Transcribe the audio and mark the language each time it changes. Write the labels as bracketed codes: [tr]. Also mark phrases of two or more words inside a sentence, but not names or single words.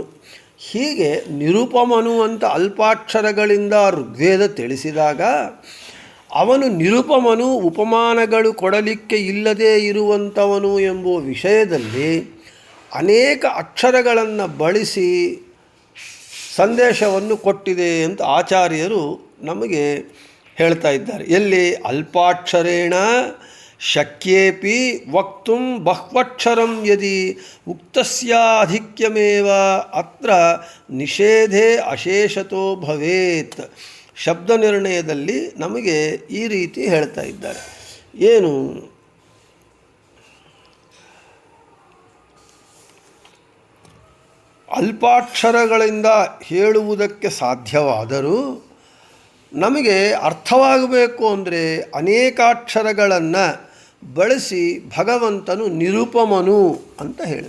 [kn] ಹೀಗೆ ನಿರುಪಮನು ಅಂತ ಅಲ್ಪಾಕ್ಷರಗಳಿಂದ ಋಗ್ವೇದ ತಿಳಿಸಿದಾಗ ಅವನು ನಿರುಪಮನು, ಉಪಮಾನಗಳು ಕೊಡಲಿಕ್ಕೆ ಇಲ್ಲದೇ ಇರುವಂಥವನು ಎಂಬುವ ವಿಷಯದಲ್ಲಿ ಅನೇಕ ಅಕ್ಷರಗಳನ್ನು ಬಳಸಿ ಸಂದೇಶವನ್ನು ಕೊಟ್ಟಿದೆ ಅಂತ ಆಚಾರ್ಯರು ನಮಗೆ ಹೇಳ್ತಾ ಇದ್ದಾರೆ. [sa] ಎಲ್ಲಿ? ಅಲ್ಪಾಕ್ಷರೇಣ ಶಕ್ಯೇಪಿ ವಕ್ತುಂ ಬಹ್ವಕ್ಷರಂ ಯದಿ ಉಕ್ತಸ್ಯಾಧಿಕ್ಯಮೇವ ಅತ್ರ ನಿಷೇಧೇ ಅಶೇಷತೋ ಭವೇತ್. [kn] ಶಬ್ದ ನಿರ್ಣಯದಲ್ಲಿ ನಮಗೆ ಈ ರೀತಿ ಹೇಳ್ತಾ ಇದ್ದಾರೆ. ಏನು? ಅಲ್ಪಾಕ್ಷರಗಳಿಂದ ಹೇಳುವುದಕ್ಕೆ ಸಾಧ್ಯವಾದರೂ ನಮಗೆ ಅರ್ಥವಾಗಬೇಕು ಅಂದರೆ ಅನೇಕಾಕ್ಷರಗಳನ್ನು ಬಳಸಿ ಭಗವಂತನು ನಿರುಪಮನು ಅಂತ ಹೇಳಿ.